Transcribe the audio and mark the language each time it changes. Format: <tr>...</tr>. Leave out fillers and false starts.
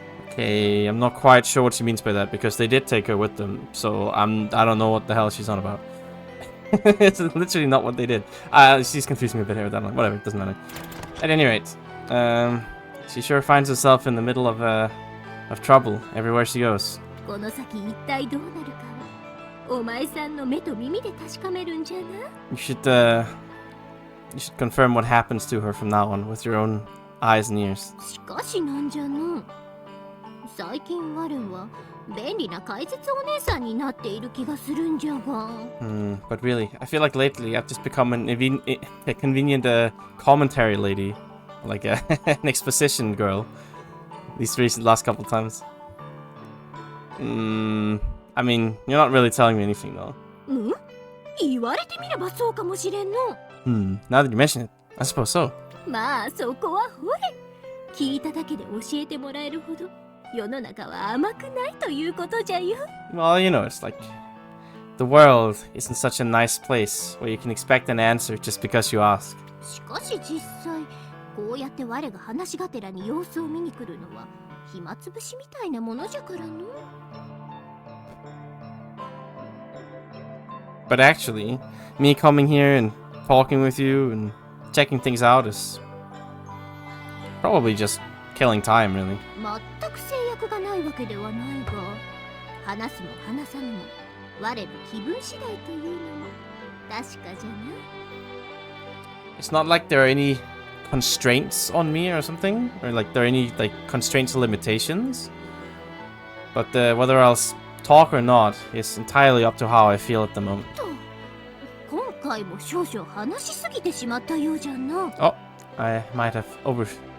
<en>Okay, I'm not quite sure what she means by that because they did take her with them, so I don't know what the hell she's on about. It's literally not what they did. She's confusing me a bit here with that one. Whatever, it doesn't matter. At any rate, she sure finds herself in the middle of trouble everywhere she goes.</en> <ja>この先一体どうなるかは、お前さんの目と耳で確かめるんじゃな。</ja> <en>You should confirm what happens to her from now on with your own eyes and ears.</en> <ja>しかしなんじゃの。最近我は便利な解説お姉さんになっている気がするんじゃが。</ja> <en>But really, I feel like lately I've just become a convenient commentary lady. Like an exposition girl. These last couple times. I mean, you're not really telling me anything though. ん？</en> <ja>言われてみればそうかもしれんの。</ja> <en>Now that you mention it, I suppose so.</en> <ja>まあそこはほれ。聞いただけで教えてもらえるほど世の中は甘くないということじゃよ。</ja> <en>Well, you know, it's like the world isn't such a nice place where you can expect an answer just because you ask.</en> <ja>しかし実際こうやって我が話がてらに様子を見に来るのは暇つぶしみたいなものじゃからの。</ja> <en>But actually, me coming here and talking with you and checking things out is probably just killing time, really.</en> <ja>全く制約がないわけではないが、話すも話さぬも我の気分次第というのも確かじゃな。</ja> <en>It's not like there are any constraints on me or something, or like there are any like constraints or limitations. But whether I'll talk or not is entirely up to how I feel at the moment.</en> <ja>今回も少々話しすぎてしまったようじゃな。</ja> <en>Oh, I might have overspoke.</en>